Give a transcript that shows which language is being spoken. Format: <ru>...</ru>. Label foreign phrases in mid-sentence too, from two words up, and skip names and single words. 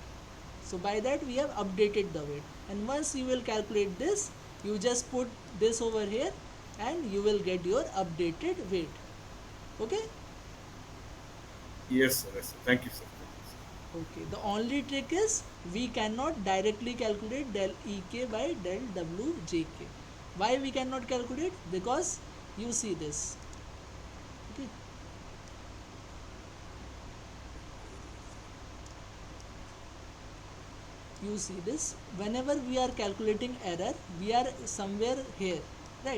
<en>So by that we have updated the weight, and once you will calculate this, you just put this over here and you will get your updated weight. Okay. yes, sir. Yes, sir. Thank you, sir. Okay, the only trick is we cannot directly calculate del EK by del WJK. Why we cannot calculate? Because you see this. Okay. You see this. Whenever we are calculating error, we are somewhere here, right?</en>